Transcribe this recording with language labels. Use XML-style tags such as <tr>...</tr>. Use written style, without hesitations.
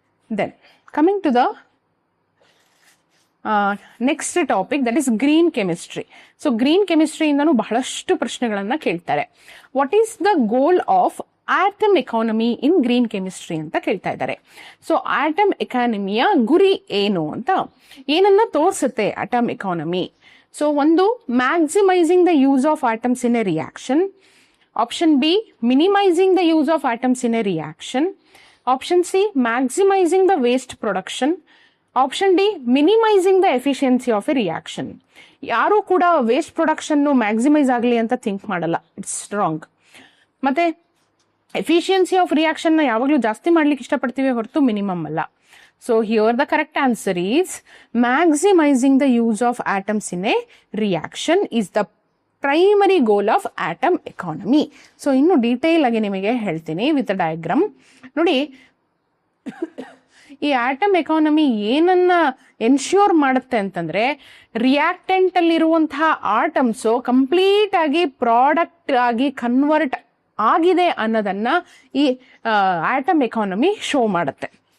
<en>Then coming to the next topic, that is green chemistry.</en> <kn>So green chemistry ಇಂದನೂ ಬಹಳಷ್ಟು ಪ್ರಶ್ನೆಗಳನ್ನ ಕೇಳ್ತಾರೆ.</kn> <en>What is the goal of atom economy in green chemistry</en> <kn>ಅಂತ ಕೇಳ್ತಾ ಇದ್ದಾರೆ. So atom ಎಕಾನಮಿಯ ಗುರಿ ಏನು ಅಂತ, ಏನನ್ನ ತೋರಿಸುತ್ತೆ ಆಟಮ್ ಎಕಾನಮಿ? ಸೊ ಒಂದು,</kn> <en>Maximising the use of atoms in a reaction. Option B, minimising the use of atoms in a reaction. Option C, maximising the waste production. Option D, minimising the efficiency of a reaction.</en> <kn>ಯಾರು ಕೂಡ waste production maximise ಆಗಲಿ ಅಂತ think ಮಾಡಲ್ಲ,</kn> <en>It's wrong.</en> <kn>ಮತ್ತೆ efficiency of reaction ನ ಯಾವಾಗಲೂ ಜಾಸ್ತಿ ಮಾಡ್ಲಿಕ್ಕೆ ಇಷ್ಟಪಡ್ತೀವಿ ಹೊರತು ಮಿನಿಮಮ್ ಅಲ್ಲ.</kn> <en>So here the correct answer is maximizing the use of atoms in a reaction is the primary goal of atom economy.</en> <kn>So ಇನ್ನು ಡೀಟೇಲ್ ಆಗಿ ನಿಮಗೆ ಹೇಳ್ತೀನಿ ವಿತ್ ಡಯಾಗ್ರಾಮ್ ನೋಡಿ. ಈ ಆಟಮ್ ಎಕಾನಮಿ ಏನನ್ನ ಎನ್ಶ್ಯೂರ್ ಮಾಡುತ್ತೆ ಅಂತಂದ್ರೆ, ರಿಯಾಕ್ಟೆಂಟ್ ಅಲ್ಲಿರುವಂತಹ ಆಟಮ್ಸ್ ಕಂಪ್ಲೀಟ್ ಆಗಿ ಪ್ರಾಡಕ್ಟ್ ಆಗಿ ಕನ್ವರ್ಟ್ ಆಗಿದೆ ಅನ್ನೋದನ್ನ ಈ ಆಟಮ್ ಎಕಾನಮಿ ಶೋ ಮಾಡುತ್ತೆ.</kn>